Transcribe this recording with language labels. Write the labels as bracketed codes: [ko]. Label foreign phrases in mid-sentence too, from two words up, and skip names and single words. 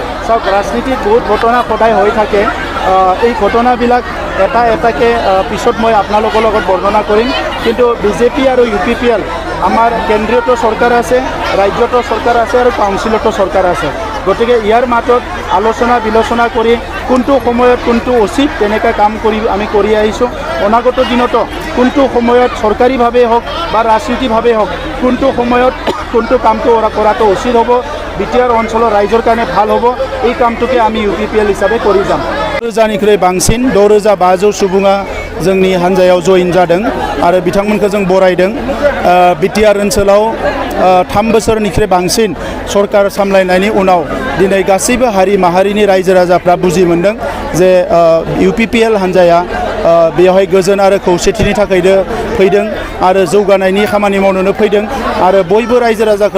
[as] চাওক ৰাজনীতিত বহুত ঘটনা সদায় হৈ থাকে এই ঘটনাবিলাক এটা এটাকৈ পিছত মই আপোনালোকৰ লগত বৰ্ণনা কৰিম কিন্তু BJP আৰু UPPL আমাৰ কেন্দ্ৰীয়তো চৰকাৰ আছে ৰাজ্যতো চৰকাৰ আছে আৰু কাউন্সিলতো চৰকাৰ আছে গতিকে ইয়াৰ মাজত আলোচনা বিলোচনা কৰি কোনটো সময়ত কোনটো উচিত তেনেকৈ কাম আমি কৰি আহিছোঁ অনাগত দিনতো কোনটো সময়ত চৰকাৰীভাৱে হওক বা ৰাজনীতিভাৱে হওক কোনটো সময়ত কোনটো কামটো কৰাটো উচিত হ'ব বিটিআৰ অঞ্চলৰ ৰাইজৰ কাৰণে ভাল হ'ব এই কামটোকে আমি UPPL হিচাপে কৰি যাম [brx] 2000নিख्रुइ बांसिन 6500 सुबुङा जोंनि हान्जायाव जइन जादों आरो बिथांमोनखौ जों बरायदों बिटिआर ओनसोलाव 3 बोसोरनिख्रुइ बांसिन सरकार सामलायनायनि उनाव दिनै गासैबो हारि माहारिनि रायजो राजाफ्रा बुजि मोनदों जे UPPL हान्जाया बेवहाय गोजोन आरो खौसेथिनि थाखायनो फैदों आरो जौगानायनि खामानि मावनोनो फैदों आरो बयबो रायजो राजाखौ